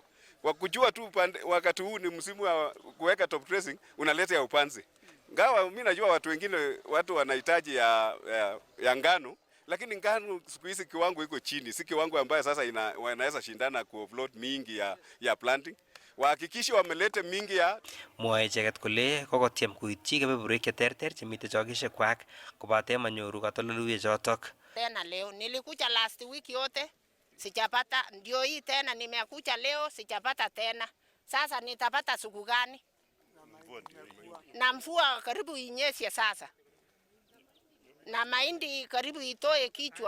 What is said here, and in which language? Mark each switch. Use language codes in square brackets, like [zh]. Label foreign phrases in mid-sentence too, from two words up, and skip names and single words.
[sw] Kwa kujua tu wakati huu ni msimu wa kuweka [en] top dressing [sw] unaleta ya upanzi. Ngawa mimi najua watu wengine wanahitaji ya ngano, lakini ngano siku hizi kiwango iko chini, si kiwango ambayo sasa wanaweza shindana ku offload mingi ya planting. Wahakikishe wamelete mingi ya [kln] mwae icheket kole kokotiem koityi kebeberwek cheterter chemitei chokeshekwak kobate manyoru katoldoleiwek chotok. [sw] Tena leo nilikuja [en] last week [sw] yote sijapata, ndio hii tena nimekuja leo sijapata tena. Sasa nitapata siku gani? Na mvua karibu inyeshe sasa. Na mahindi karibu itoe kichwa.